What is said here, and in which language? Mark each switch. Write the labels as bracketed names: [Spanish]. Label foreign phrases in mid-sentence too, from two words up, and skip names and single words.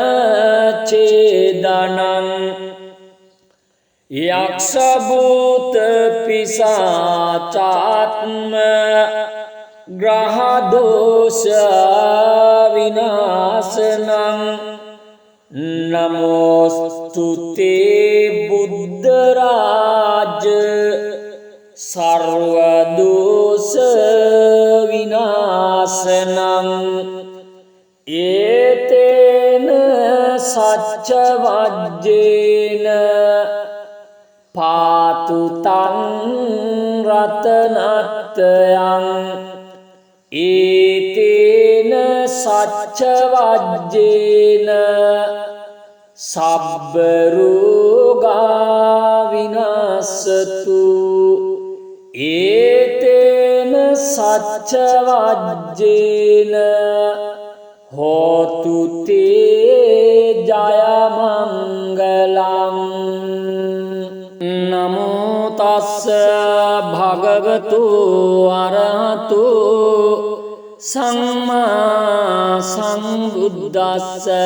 [Pali] ඡේදනං යක්ෂ භූත පිසාචාත්ම ග්‍රහ දෝෂ විනාශනං නමෝස්තු තේ බුද්ධ රාජ සර්ව දෝෂ විනාශනං ඒතේන සච්ච වජ්ජේන පාතු තං රතනත්යං ඒතේන සච්ච වජ්ජේන සබ්බ රෝගා විනාශතු ඒතේන සච්ච වජ්ජේන හෝතු තේ ජය මංගලං නමෝ තස්ස භගවතු අරහතු සම්මා සම්බුද්දස්ස